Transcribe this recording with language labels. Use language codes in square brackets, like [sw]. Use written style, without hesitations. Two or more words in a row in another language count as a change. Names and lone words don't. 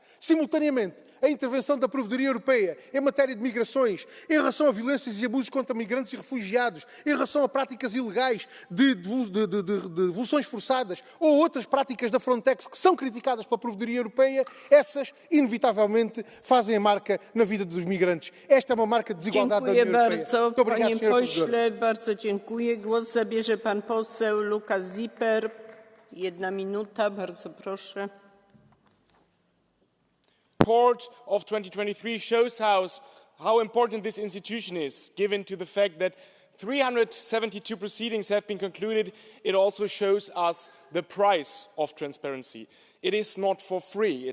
[pt] Simultaneamente, a intervenção da Provedoria Europeia em matéria de migrações, em relação a violências e abusos contra migrantes e refugiados, em relação a práticas ilegais de devoluções forçadas ou outras práticas da Frontex que são criticadas pela Provedoria Europeia, essas, inevitavelmente, fazem a marca na vida dos migrantes. Esta é uma marca de desigualdade da União Europeia. Muito obrigado, [pl] panie pośle, bardzo dziękuję. Głos zabierze pan poseł Lukas Zipper. 1 minuta, bardzo proszę. [en] Report of 2023 shows how important this institution is, given to the fact that 372 proceedings have been concluded. It also shows us the price of transparency. It is not for free.